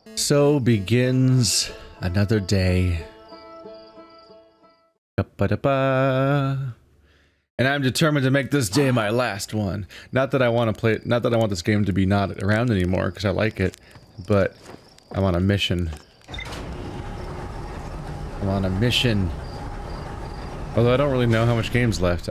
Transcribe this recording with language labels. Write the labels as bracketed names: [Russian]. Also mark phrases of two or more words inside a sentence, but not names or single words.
[English] So begins another day. Ba-da-ba. And I'm determined to make this day my last one. Not that I want to play, not that I want this game to be not around anymore, because I like it, but I'm on a mission. I'm on a mission. Although I don't really know how much game's left.